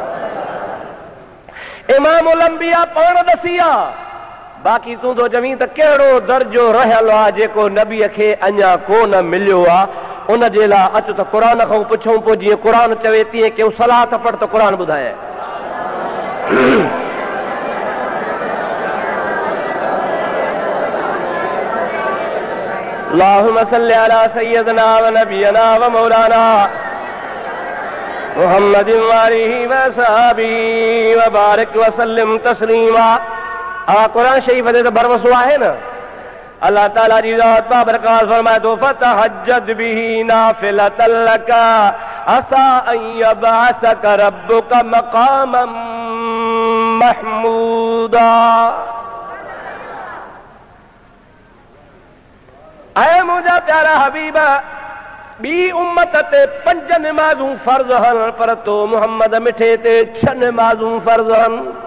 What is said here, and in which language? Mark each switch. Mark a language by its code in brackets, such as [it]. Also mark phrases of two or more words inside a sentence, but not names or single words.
[sd] इमामुल अंबिया पाण ॾसी आहे। बाक़ी तूं तो चवीं त कहिड़ो दर्जो रहियल आहे जेको नबीअ खे अञा कोन मिलियो आहे, उन जे लाइ अचु त क़ुर खां पुछूं। पोइ जीअं क़ुर चवे तीअं कयूं। सलात पढ़ त क़ुर ॿुधाए। [ar] اللهم صل على سيدنا ونبينا ومولانا محمد وآله وصحبه وبارك وسلم تسليما. [sd] क़ुरान शरीफ ते त भरवसो आहे न। अल्लाह ताला जी ज़ात बाबरकात फरमाए थो [ar] فتهجد به نافلة لك عسى أن يبعثك ربك مقاما محمودا. [sd] ऐ मुंहिंजा प्यारा हबीब, ॿी उम्मत ते 5 नमाज़ूं फर्ज़ आहिनि, पर तो मुहम्मद मिठे ते 6 नमाज़ूं फर्ज़ आहिनि।